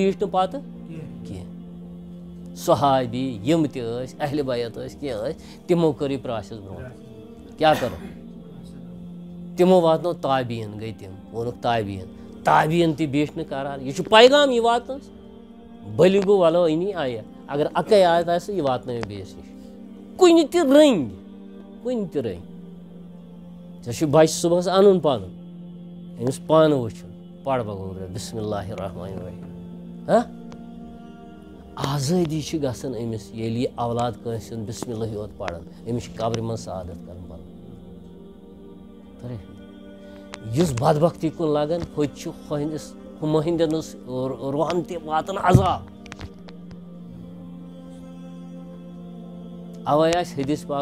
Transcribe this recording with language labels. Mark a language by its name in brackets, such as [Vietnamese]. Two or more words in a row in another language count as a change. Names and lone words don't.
[Kashmiri] بیٖٹھ نہٕ پتہٕ کینٛہہ صحابی یِم تہِ ٲسۍ اہلِ بیت ٲسۍ کینٛہہ ٲسۍ تِمو کٔر یہِ پرٛاسٮ۪س برونٛٹھ کیٛاہ کرو تِمو واتنو تابعین گٔے تِم ووٚنُکھ تابعین تہِ بیٖٹھ نہٕ قرار یہِ چھُ پیغام یہِ واتنَس بٔلہِ گوٚو [Arabic] وَلو أنی آیت [Kashmiri] اگر اَکٕے آیت آسہِ یہِ واتنٲیو بیٚیِس نِش کُنہِ تہِ رٔنگۍ ژےٚ چھُ بچہِ صُبحس اَنُن پَنُن أمِس پانہٕ وٕچھُن پَر بغور [Arabic] بسم اللہ الرحمن الرحیم [Kashmiri] آزٲدی چھِ گژھان أمِس ییٚلہِ یہِ اولاد کٲنٛسہِ ہُنٛد بسم اللہ یوت پَران أمِس چھِ قبرِ منٛز سعادت کَران پَنُن یُس بدبختی کُن لگان ہوٚتہِ چھُ ہُمہٕ ہٕنٛدٮ۪ن روحن تہِ واتان عذاب اوے آسہِ حدیث پاک